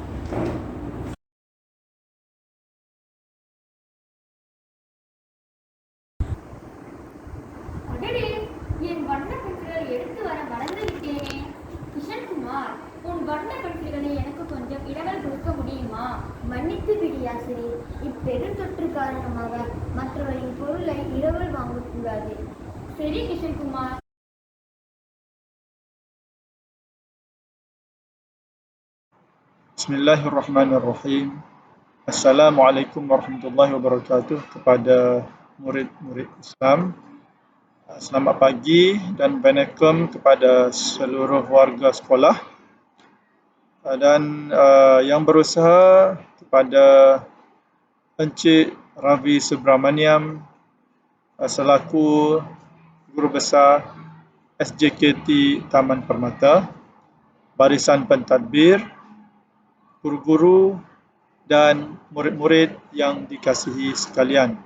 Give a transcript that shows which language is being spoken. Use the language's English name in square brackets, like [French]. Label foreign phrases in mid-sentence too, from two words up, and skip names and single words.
[Tamil] அடடே, என் வண்ண பென்சில்களை எடுத்து வர மறந்து விட்டேனே. கிஷன்குமார், உன் வண்ண பென்சில்களை எனக்கு கொஞ்சம் இடங்கள் கொடுக்க முடியுமா? மன்னித்து விடு ஆசிரி. இப்பெருந்தொற்று காரணமாக மற்றவரின் பொருளை இரவல் வாங்கக்கூடாது. சரி கிஷன்குமார். [Arabic] Bismillahirrahmanirrahim. السلام عليكم ورحمة الله وبركاته [Malay] kepada murid-murid Islam. Selamat pagi dan Assalamualaikum kepada seluruh warga sekolah dan yang berusaha kepada Encik Ravi Subramaniam selaku Guru Besar SJKT Taman Permata, barisan pentadbir, guru-guru dan murid-murid yang dikasihi sekalian.